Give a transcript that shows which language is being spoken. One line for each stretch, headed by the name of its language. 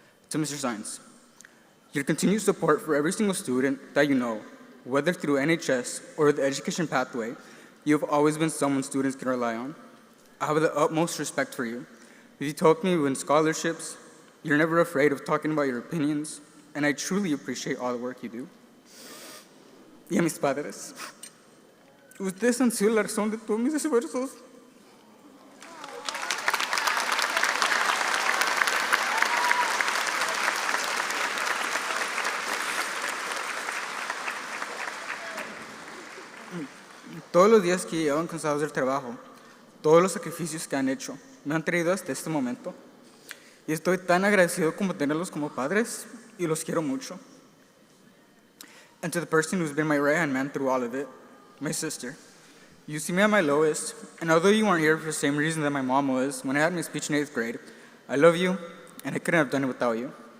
English: To Mr. Science, your continued support for every single student that you know, whether through NHS or the education pathway, you have always been someone students can rely on. I have the utmost respect for you. You taught me win scholarships, you're never afraid of talking about your opinions, and I truly appreciate all the work you do.
Spanish: Y a mis padres, ustedes han sido la razón de todos mis esfuerzos. Todos los días que llegaban cansados del trabajo, todos los sacrificios que han hecho, me han traído hasta este momento. Y estoy tan agradecido como tenerlos como padres, y los quiero mucho.
English: And to the person who's been my right-hand man through all of it, my sister. You see me at my lowest, and although you weren't here for the same reason that my mom was when I had my speech in 8th grade, I love you, and I couldn't have done it without you.